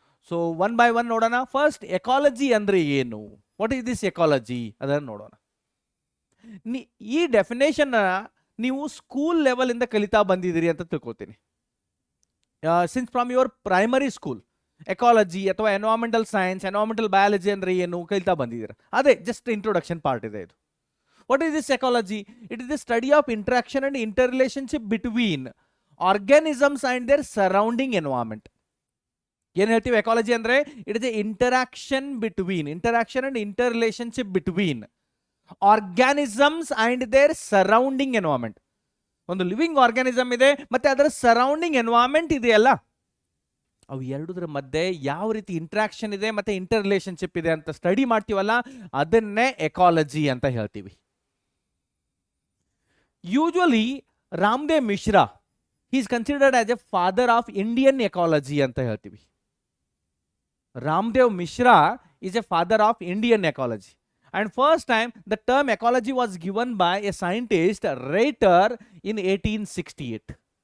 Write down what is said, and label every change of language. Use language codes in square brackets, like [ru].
[kn] So 1 by 1 ನೋಡೋಣ. First, ecology ಅಂದ್ರೆ ಏನು, [en] what is this ecology, [kn] ಅದನ್ನು ನೋಡೋಣ. ಈ ಡೆಫಿನೇಷನ್ ನೀವು ಸ್ಕೂಲ್ ಲೆವೆಲ್ ಇಂದ ಕಲಿತಾ ಬಂದಿದ್ದೀರಿ ಅಂತ ತಿಳ್ಕೊತೀನಿ. [en] since from your primary school [kn] ecology ಅಥವಾ ಎನ್ವೈರನ್ಮೆಂಟಲ್ ಸೈನ್ಸ್, ಎನ್ವೈರನ್ಮೆಂಟಲ್ ಬಯಾಲಜಿ ಅಂದ್ರೆ ಏನು ಕಲಿತಾ ಬಂದಿದ್ದೀರಾ. ಅದೇ ಜಸ್ಟ್ ಇಂಟ್ರೊಡಕ್ಷನ್ ಪಾರ್ಟ್ ಇದೆ ಇದು. [en] What is this ecology? It is the study of interaction and interrelationship between organisms and their surrounding environment. [kn] ಏನು ಹೇಳ್ತೀವಿ ಎಕಾಲಜಿ ಅಂದ್ರೆ? [en] It is interaction and interrelationship between organisms and their surrounding environment. [kn] ಒಂದು living organism ಇದೆ, ಮತ್ತೆ ಅದರ surrounding environment ಇದೆಯಲ್ಲ, ಅವು ಎರಡರ ಮಧ್ಯೆ ಯಾವ ರೀತಿ ಇಂಟ್ರಾಕ್ಷನ್ ಇದೆ ಮತ್ತೆ ಇಂಟರ್ ರಿಲೇಶನ್ಶಿಪ್ ಇದೆ ಅಂತ ಸ್ಟಡಿ ಮಾಡ್ತೀವಲ್ಲ, ಅದನ್ನೇ ಎಕಾಲಜಿ ಅಂತ ಹೇಳ್ತೀವಿ. [en] usually Ramdev Mishra, he is considered as a father of Indian ecology [kn] ಅಂತ ಹೇಳ್ತೀವಿ. [en] Ramdev Mishra is a father of Indian ecology. And first time the term ecology was given by a scientist Reiter in 1868.